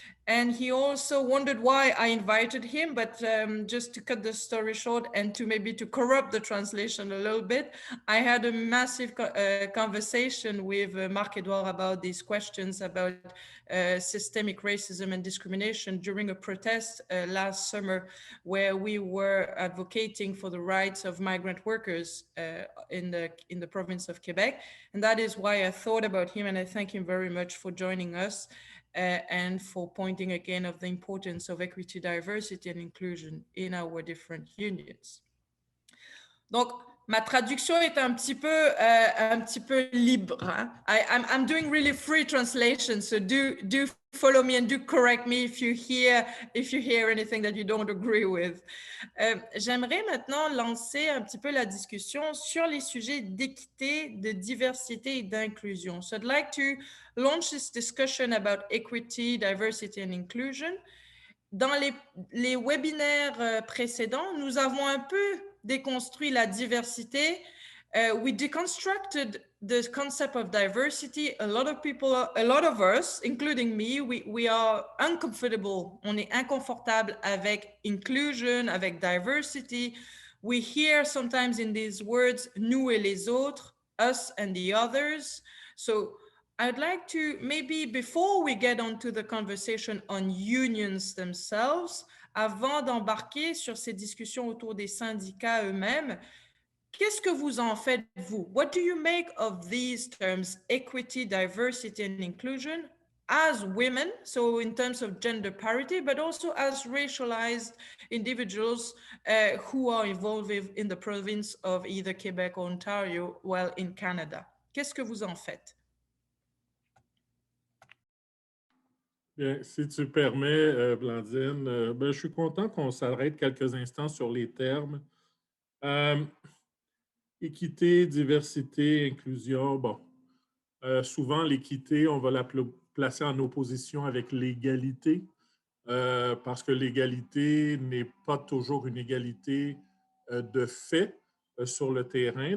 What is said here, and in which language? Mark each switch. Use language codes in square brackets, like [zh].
[en] And he also wondered why I invited him, but just to cut the story short and to corrupt the translation a little bit, I had a massive conversation with Marc-Édouard about these questions about systemic racism and discrimination during a protest last summer where we were advocating for the rights of migrant workers in the province of Quebec. And that is why I thought about him, and I thank him very much for joining us. And for pointing again of the importance of equity, diversity and inclusion in our different unions. Donc, [fr] Ma traduction est un petit peu libre. Hein? [en] I'm doing really free translation, so do follow me and do correct me if you hear anything that you don't agree with. [fr] J'aimerais maintenant lancer un petit peu la discussion sur les sujets d'équité, de diversité et d'inclusion. [en] So I'd like to launch this discussion about equity, diversity and inclusion. [fr] Dans les webinaires précédents, nous avons un peu déconstruit la diversité. [en] We deconstructed the concept of diversity. A lot of us, including me, we are uncomfortable. [fr] On est inconfortable avec inclusion, avec diversity. [en] We hear sometimes in these words, [fr] nous et les autres, [en] us and the others. So I'd like to maybe, before we get onto the conversation on unions themselves, [fr] avant d'embarquer sur ces discussions autour des syndicats eux-mêmes, qu'est-ce que vous en faites, vous? [en] What do you make of these terms, equity, diversity, and inclusion, as women, so in terms of gender parity, but also as racialized individuals who are involved in the province of either Quebec or Ontario, while in Canada? [fr] Qu'est-ce que vous en faites? Bien, si tu permets, Blandine, je suis content qu'on s'arrête quelques instants sur les termes. Équité, diversité, inclusion, bon. Souvent, l'équité, on va la placer en opposition avec l'égalité, parce que l'égalité n'est pas toujours une égalité de fait sur le terrain.